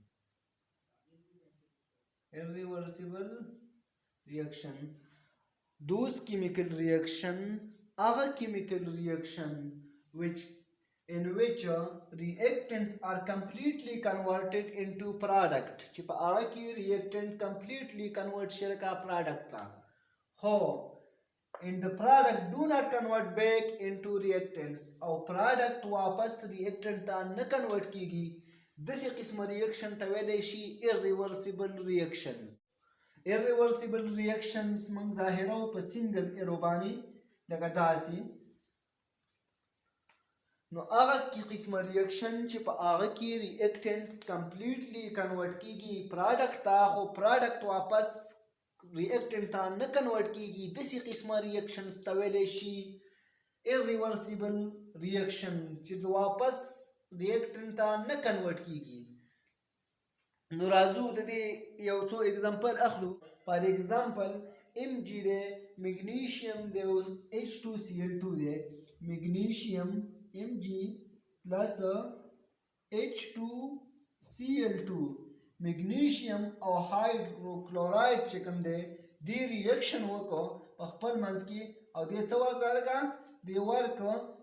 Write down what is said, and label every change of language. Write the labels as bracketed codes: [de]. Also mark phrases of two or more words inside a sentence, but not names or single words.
[en] Those chemical reaction are chemical reaction in which reactants are completely converted into product [ps] چې په هغه کې [en] reactant completely convert [ps] شوی کا product ته، خو [en] and the product do not convert back into reactants [ps] او product واپس reactant ته نه convert کیږي، داسې قسمه reaction ته ویلی شي [en] irreversible reaction. irreversible reactions [ps] موږ ظاهره په [en] single arrow [ps] باندې لکه داسې. نو هغه قسمه ریاکشن چې په هغه کې [en] reactants completely convert [ps] کیږي product ته، خو product واپس reactant ته نه convert کیږي، داسې قسمه reactions ته ویلی شي [en] irreversible reaction [ps] چې واپس reactant ته نه convert کیږي. نو راځو د دې یو څو اگزامپل اخلو. [en] for example [ps] Mg دی، میګنیشیم دی او H2Cl2 دی. میګنیشیم Mg پلس H2Cl2 میګنیشیم او هایدروکلوراید چې کوم دی دې ریاکشن وکړو په خپل منځ کې او دې څه ورکړه لکه دې ورکړه